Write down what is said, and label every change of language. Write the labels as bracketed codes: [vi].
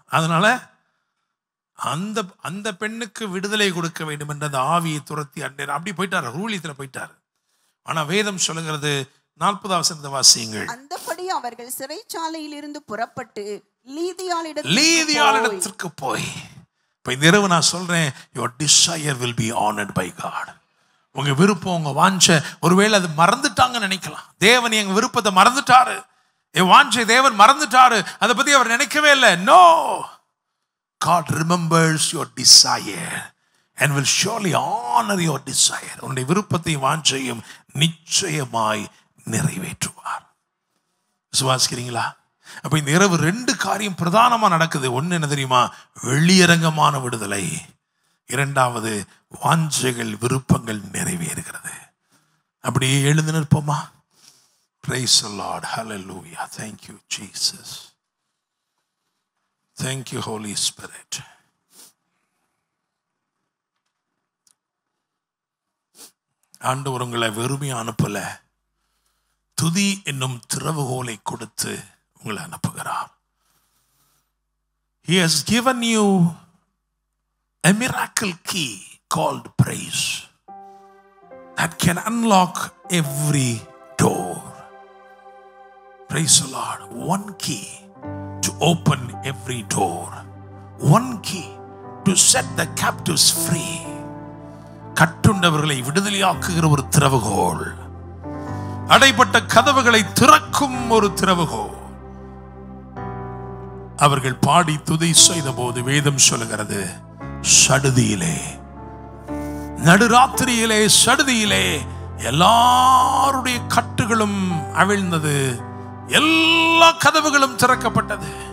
[ta] அதனால அந்த அந்த பெண்ணுக்கு விடுதலை கொடுக்க வேண்டும் என்ற அந்த ஆவியை துரத்தி அண்டேன் அப்படி போயிட்டார், ரூலியத்தில் போயிட்டார். ஆனா வேதம் சொல்லுகிறது, 40ஆம் வசனத்தை வாசியுங்கள். அந்தபடி அவர்கள் சிறைச்சாலையில் இருந்து புறப்பட்டு லீதியாளிடத்திற்கு போய். இப்ப இந்த இரவு நான் சொல்றேன், [en] your desire will be honored by God. [ta] உங்க விருப்பம், உங்க வாஞ்சை ஒருவேளை அது மறந்துட்டாங்கன்னு நினைக்கலாம். தேவன் எங்க விருப்பத்தை மறந்துட்டாரு, என் வாஞ்சை தேவன் மறந்துட்டாரு, அதை பத்தி அவர் நினைக்கவே இல்லை. [en] No, God remembers your desire and will surely honor your desire. [ta] உன்னுடைய விருப்பத்தையும் வாஞ்சையும் நிச்சயமாய் நிறைவேற்றுவார். விசுவாசிக்கிறீங்களா? அப்ப இந்த இரவு 2 காரியம் பிரதானமா நடக்குது. ஒன்னு என்ன தெரியுமா? வெளியரங்கமான விடுதலை. இரண்டாவது, வாஞ்சைகள், விருப்பங்கள் நிறைவேறுகிறது. அப்படியே எழுந்து நிற்போமா? [en] Praise the Lord. Hallelujah. Thank you, Jesus. Thank you, Holy Spirit. [ta] ஆண்டவர் உங்களை வெறுமையா அனுப்பல, துதி என்னும் திறவுகோலை கொடுத்து உங்களை அனுப்புகிறார். [en] He has given you a miracle key called praise that can unlock every door. Praise the Lord. One key to open every door. One key to set the captives free. [ta] கட்டுண்டவர்களை விடுதலையாக்குகிற ஒரு திறவுகோல், அடைப்பட்ட கதவுகளை திறக்கும் ஒரு திறவுகோல். அவர்கள் பாடி துதி செய்த போது வேதம் சொல்லுகிறது, சடுதியிலே, நடுராத்திரியிலே, சடுதியிலே எல்லாருடைய கட்டுகளும் அவிழ்ந்தது, எல்லா கதவுகளும் திறக்கப்பட்டது.